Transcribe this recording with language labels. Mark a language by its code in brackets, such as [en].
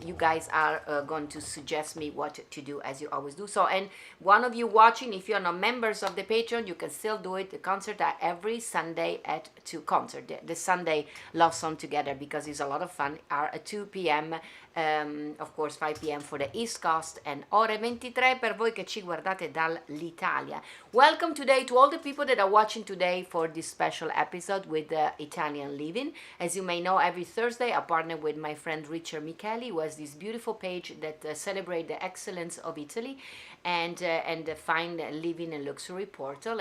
[en] You guys are going to suggest me what to do, as you always do. So, and one of you watching, if you're not members of the Patreon, you can still do it. The concert are every Sunday at 2 concert. The Sunday Love Song Together, because it's a lot of fun, are at 2 p.m. Of course 5 p.m. for the East Coast, and [it] ore 23 per voi che ci guardate dall'Italia. [en] Welcome today to all the people that are watching today for this special episode with Italian Living. As you may know, every Thursday I partner with my friend Richard Micheli, who has this beautiful page that celebrates the excellence of Italy, and the fine living and luxury portal.